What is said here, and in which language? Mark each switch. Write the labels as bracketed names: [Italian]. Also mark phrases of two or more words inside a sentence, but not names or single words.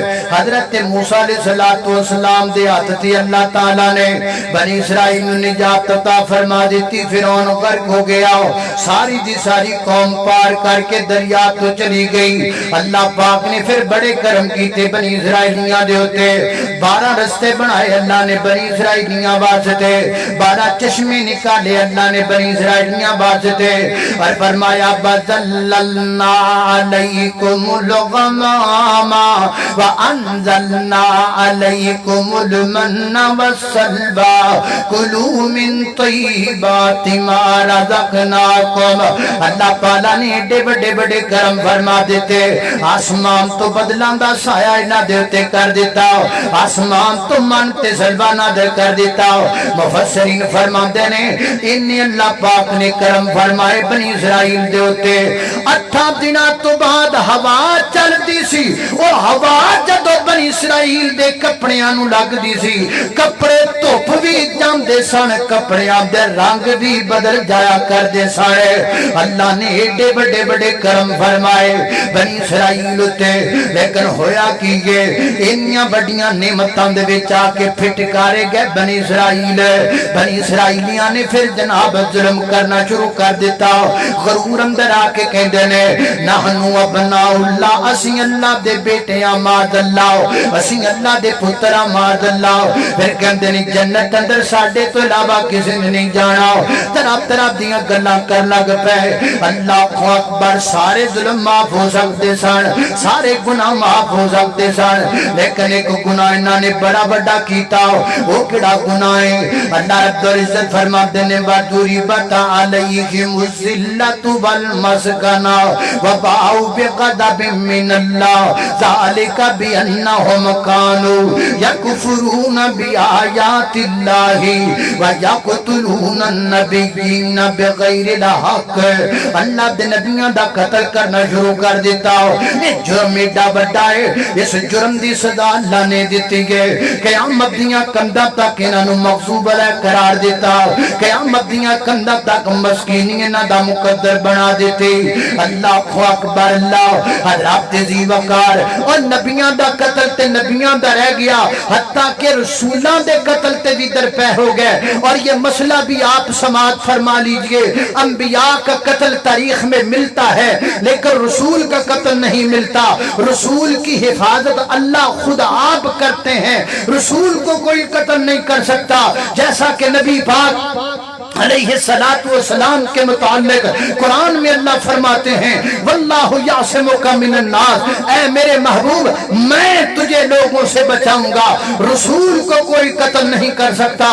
[Punjabi] حضرت موسیٰ علیہ السلام دے ہاتھ تے اللہ تعالیٰ نے بنی اسرائیل نے نجات عطا فرما دیتی، فرعون غرق ہو گیا، ساری دی ساری قوم پار کر کے دریا تو چلی گئی۔ اللہ پاک نے پھر بڑے کرم کیتے بنی اسرائیلیاں دے ہوتے، 12 رستے بنائے اللہ نے بنی اسرائیلیاں واسطے، 12 چشمے نکالے اللہ نے بنی اسرائیلیاں واسطے، اور فرمایا [Arabic] بَذَلَّلْنَا عَلَيْكُمُ الْغَمَامَ وَأَنزَلْنَا عَلَيْكُمُ الْمَنَّ وَالسَّلْوَىٰ كُلُوا مِن طَيِّبَاتِ مَا رَزَقْنَاكُمْ۔ [Punjabi] اللہ پالا نے ایڈے بڑے بڑے کرم فرما دیتے، آسمان تو بدلان دا سایہ نہ دیتے کر دیتا، آسمان تو منتے سلوہ نہ دے کر دیتا۔ مفسرین فرما دینے انہی اللہ پاک نے کرم فرمائے بنی اسرائیل دے ہوتے۔ 8 دنہ تو بعد ہوا چل دی سی، اور ہوا جدو بنی اسرائیل دے کپڑیاں نو لگ دی سی، کپڑے دھوپ بھی جام دے سن، کپڑیاں دے رنگ بھی بدل جایا کر دے سارے۔ اللہ نے ایڈے بڑے بڑے کرم فرمائے بنی اسرائیل ہوتے، لیکن ہویا کی یہ انیاں بڑیاں نعمتاں دے وچ آ کے پھٹکارے گئے بنی اسرائیل۔ بنی اسرائیلیاں نے پھر جناب ظلم کرنا شروع کر دیتا، غرور اندر آ کے کہندے نے [Arabic] نحنو ابناء اللہ، [Punjabi] اسی اللہ دے بیٹے آماد اللہ، اسی اللہ دے پتر آماد اللہ۔ پھر کہندے نے جنت اندر ساڑھے تو علاوہ کسی نے نہیں جانا، طرف طرف دیاں گلاں کر لگ پہ۔ [Arabic] اللہ اکبر، [Punjabi] سارے ظلم معاف ہو سکتے سن، سارے گناہ معاف ہو سکتے سن، لیکن ایک گناہ انہاں نے بڑا بڑا کیتا، وہ کڑا گناہ ہے؟ اللہ رب العزت فرما دینے [Arabic] وَضُرِبَتْ عَلَيْهِمُ الذِّلَّةُ وَالْمَسْكَنَةُ وَبَاءُوا بِغَضَبٍ مِّنَ اللَّهِ ذَلِكَ بِأَنَّهُمْ كَانُوا يَكْفُرُونَ بِآيَاتِ اللَّهِ وَيَقْتُلُونَ النَّبِيِّينَ بِغَيْرِ الْحَقِّ۔ [Punjabi] اللہ دے نبیوں دا قتل کرنا شروع کر دیتا، یہ جرم ایڈا بڑا ہے، اس جرم دی سزا اللہ نے دیتی گئے، قیامت دیاں کندہ تک انہاں نو مغضوب علیہ قرار دیتا، قیامت دیاں کندہ تک مسکینی انہاں دا مقدر بنا دیتی۔ [Arabic] اللہ اکبر، [Punjabi] اللہ حضرات ذی وقار، اور نبیاں دا قتل تے نبیاں دا رہ گیا، حتیٰ کہ رسولاں دے قتل تے بھی درپے ہو گئے۔ [Urdu] اور یہ مسئلہ بھی آپ سماعت فرما لیجئے، انبیاء کا قتل تاریخ میں ملتا ہے لیکن رسول کا قتل نہیں ملتا۔ رسول کی حفاظت اللہ خود آپ کرتے ہیں، رسول کو کوئی قتل نہیں کر سکتا، جیسا کہ نبی پاک علیہ السلام کے متعلق قرآن میں اللہ فرماتے ہیں [Arabic] واللہ یعصمک من الناس، [Urdu] اے میرے محبوب میں تجھے لوگوں سے بچاؤں گا، رسول کو کوئی قتل نہیں کر سکتا۔